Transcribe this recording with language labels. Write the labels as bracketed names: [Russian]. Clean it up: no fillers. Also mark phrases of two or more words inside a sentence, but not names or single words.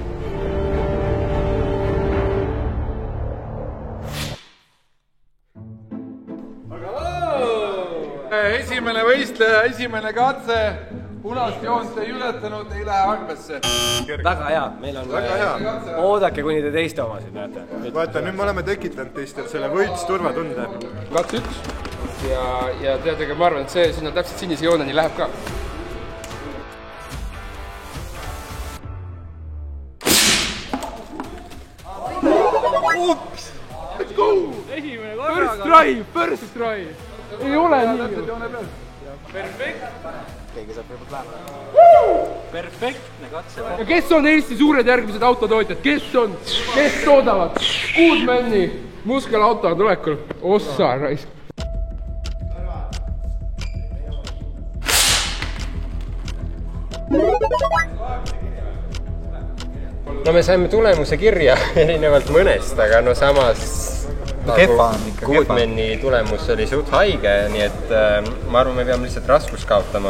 [Estonian] Esimene võistleja, esimene katse, punast joont ei ületanud, ei lähe arvesse. Väga hea, meil on... Väga hea. Oodake, kuni te teiste omasid näete. Vaata, nüüd me oleme tekitanud teistel selle võits-turvatunde. Katse 1. Ja teadagi, ma arvan, et see sinna täpselt sinise jooneni läheb ka. [English] Ups! Let's go! [Estonian] Esimene korraga. [English] First try! [Estonian] Ei ole nii. Perfekt. Keegi saab võib-olla lähemale. Perfektne katse. Ja kes on Eesti suured järgmised autotootjad? Kes on? Kes toodavad? Goodmani muskelauto on tulekul. Ossa raisk. No me saime tulemuse kirja erinevalt mõnest, aga no samas Goodmani tulemus oli suht haige, nii et ma arvan, me peame lihtsalt raskust kaotama.